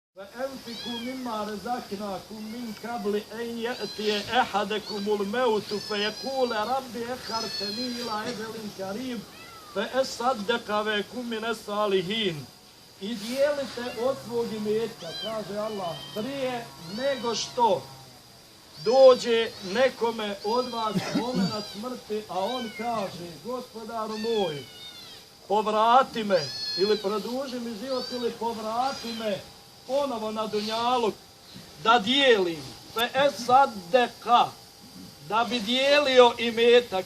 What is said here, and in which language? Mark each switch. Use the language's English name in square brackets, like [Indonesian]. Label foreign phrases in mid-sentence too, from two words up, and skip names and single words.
[Arabic] فأنفقوا مما رزقناكم من قبل أن يأتي أحدكم الموت فيقول رب أخرتني إلى أجل قريب فأصدق وأكن من الصالحين. [Bosnian] I dijelite od svog imetka, kaže Allah, prije nego što dođe nekome od vas moment smrti, a on kaže, gospodaru moj, povrati me, ili produži mi život, ili povrati me ponovo na dunjaluk, da dijelim, sadeka, da bi dijelio imetak.